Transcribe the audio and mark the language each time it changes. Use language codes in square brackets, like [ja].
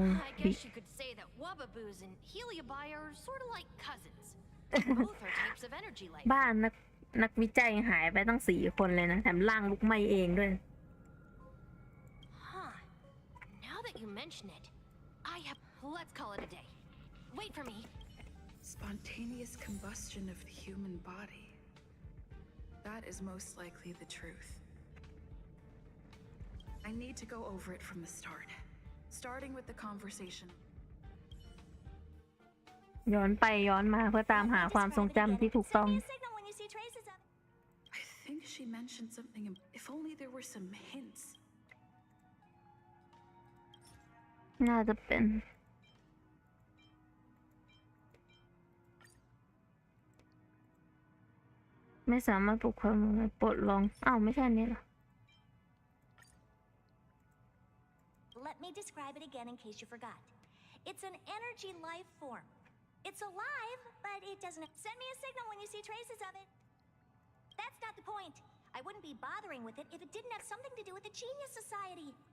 [en] I guess you could say that Wubbaboos and Heliobi are sort of like cousins. Both are types of energy life. [th] บ้านนักวิจัยหายไปตั้ง4 คนเลยนะแถมร่างลุกไหม้เองด้วย [en] Now that you mention it, I have... Let's call it a day. Wait for me. Spontaneous combustion of the human body. That is most likely the truth. I need to go over it from the start, starting with the conversation. [th] ย้อนไปย้อนมาเพื่อตามหาความทรงจำที่ถูกต้อง [en] Send me a signal when you see traces of it. I think she mentioned something. If only there were some hints. [th] น่าจะเป็นไม่สามารถปลุกความรู้ปลดลองอ้าวไม่ใช่อันนี้เหรอ [en] Let me describe it again in case you forgot. It's an energy life form. It's alive, but it doesn't... Send me a signal when you see traces of it. That's not the point. I wouldn't be bothering with it if it didn't have something to do with the Genius Society.